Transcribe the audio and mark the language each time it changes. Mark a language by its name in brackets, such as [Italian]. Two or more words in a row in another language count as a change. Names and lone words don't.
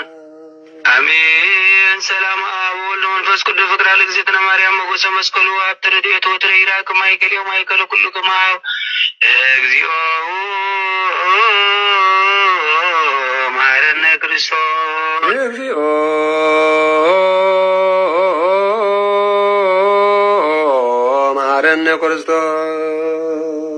[Geez] አሜን። ሰላም አብ ወወልድ ወመንፈስ ቅዱስ ፍቅር አለ እግዝእትነ ማርያም ሞገሰ መስቀሉ አብ ተረድኤቱ ወትረ ይራቅ ማእከሌው ማእከለ ኩሉ ከማሁ እግዚኦ መሐረነ ክርስቶስ እግዚኦ መሐረነ ክርስቶስ